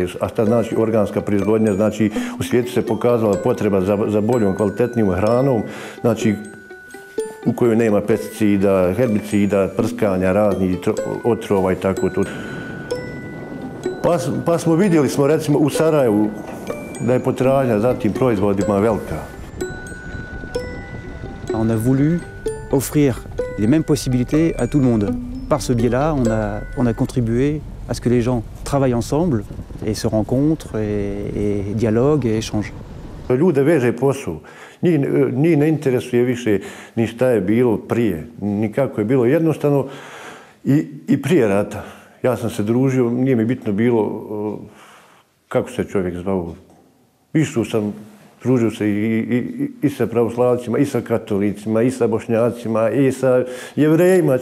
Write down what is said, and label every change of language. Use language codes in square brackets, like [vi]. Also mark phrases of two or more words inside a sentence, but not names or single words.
[bs] A šta znači organska proizvodnja? Znači u svijetu se pokazala potreba za boljom, kvalitetnijom hranom, znači u kojoj nema pesticida, herbicida, prskanja, raznih otrova i tako to. Pa smo vidjeli smo recimo u Sarajevu da je potražnja za tim proizvodima velika. [fr] On a voulu offrir les mêmes possibilités à tout le monde. Par ce biais-là, on a contribué à ce que les gens travaillent ensemble et se rencontrent et dialoguent et échangent. [bs] Ljude veže posao. Njih ne interesuje više ni šta je bilo prije, ni kako je bilo. Jednostavno i prije rata. Ja sam se družio, nije mi bitno bilo kako se čovjek zvao. Išao sam, družio se i sa pravoslavcima, i sa katolicima, i sa bošnjacima, i sa jevrejima.